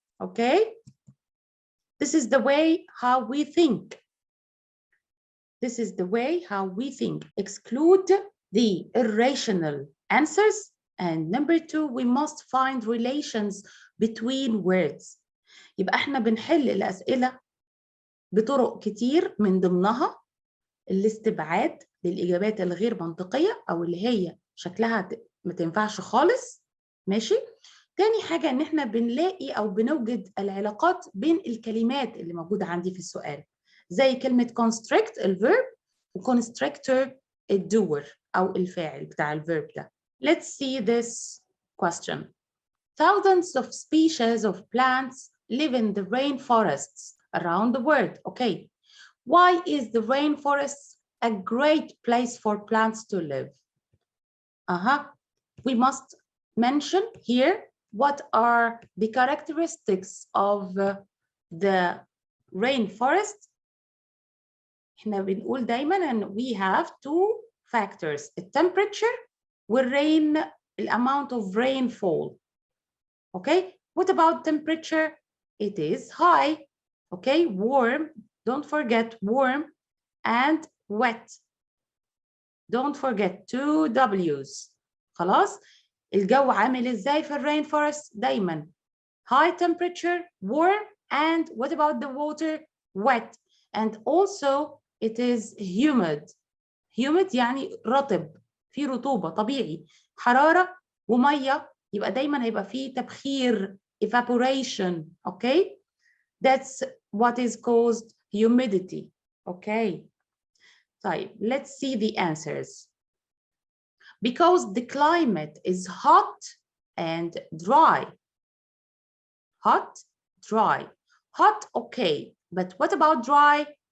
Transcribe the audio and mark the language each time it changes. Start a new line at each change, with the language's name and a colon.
English: Okay, this is the way how we think. This is the way how we think. Exclude the irrational answers. And number two, we must find relations between words.
Arabic: يبقى احنا بنحل الأسئلة بطرق كتير، من ضمنها الاستبعاد للإجابات الغير منطقية أو اللي هي شكلها ما تنفعش خالص. ماشي. تاني حاجة إن احنا بنلاقي أو بنوجد العلاقات بين الكلمات اللي موجودة عندي في السؤال، زي كلمة constrict الverb وconstrictor الdoer أو الفاعل بتاع الverb ده.
English: Let's see this question. Thousands of species of plants live in the rainforests around the world. Okay, why is the rainforest a great place for plants to live? We must mention here what are the characteristics of the rainforest.
Arabic: احنا بنقول دايما
English: and we have two factors, the temperature والrain, the amount of rainfall. Okay, what about temperature? It is high. Okay, warm, don't forget warm, and wet. Don't forget two W's.
Arabic: خلاص؟ الجو عامل ازاي في
English: rainforest؟ دايما high temperature, warm, and what about the water? Wet. And also it is humid.
Arabic: Humid يعني رطب، في رطوبة طبيعي، حرارة ومية، يبقى دايما هيبقى فيه تبخير evaporation.
English: Okay, that's what is caused humidity. Okay, طيب let's see the answers. Because the climate is hot and dry. Hot, dry. Hot, okay, but what about dry?